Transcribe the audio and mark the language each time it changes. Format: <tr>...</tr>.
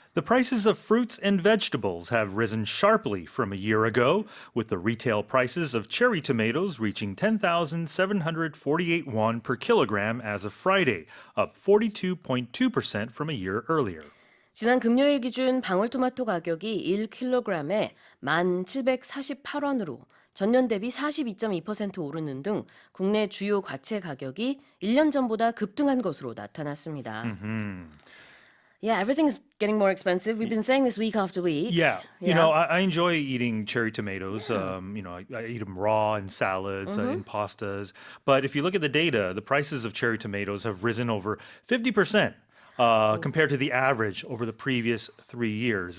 <en>The prices of fruits and vegetables have risen sharply from a year ago, with the retail prices of cherry tomatoes reaching 10,748 won per kilogram as of Friday, up 42.2% from a year earlier.</en> <ko>지난 금요일 기준 방울토마토 가격이 1kg에 1,748원으로 전년 대비 42.2% 오르는 등 국내 주요 과채 가격이 1년 전보다 급등한 것으로 나타났습니다.</ko> <en>Yeah, everything's getting more expensive. We've been saying this week after week. Yeah, Yeah. I enjoy eating cherry tomatoes. I eat them raw in salads, in pastas. But if you look at the data, the prices of cherry tomatoes have risen over 50%. Compared to the average over the previous 3 years.</en>